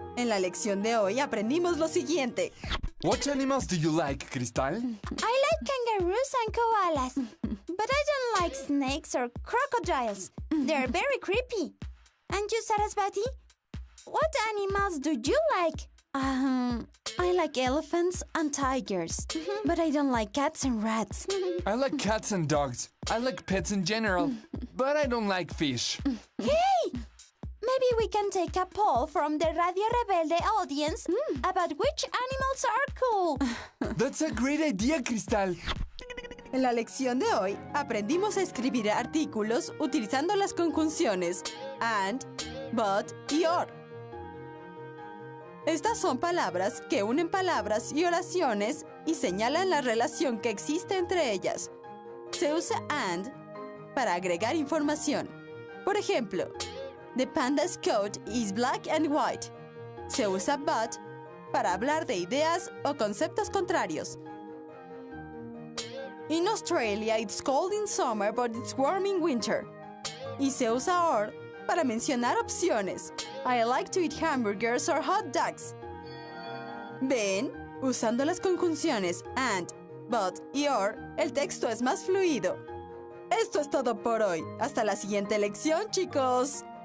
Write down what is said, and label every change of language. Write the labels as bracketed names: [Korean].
[Spanish] En la lección de hoy aprendimos lo siguiente. [English] What animals do you like, Cristal? I like kangaroos and koalas, but I don't like snakes or crocodiles. They're very creepy. And you, Sarasvati? What animals do you like? I like elephants and tigers, but I don't like cats and rats. I like cats and dogs. I like pets in general, but I don't like fish. Hey! Maybe we can take a poll from the Radio Rebelde audience about which animals are cool. That's a great idea, Cristal. [Spanish] En la lección de hoy aprendimos a escribir artículos utilizando las conjunciones and, but y or. Estas son palabras que unen palabras y oraciones y señalan la relación que existe entre ellas. Se usa and para agregar información. Por ejemplo, [English] the panda's coat is black and white. [Spanish] Se usa but para hablar de ideas o conceptos contrarios. [English] In Australia, it's cold in summer, but it's warm in winter. [Spanish] Y se usa or para mencionar opciones. [English] I like to eat hamburgers or hot dogs. [Spanish] Ven, usando las conjunciones and, but y or, el texto es más fluido. Esto es todo por hoy. Hasta la siguiente lección, chicos.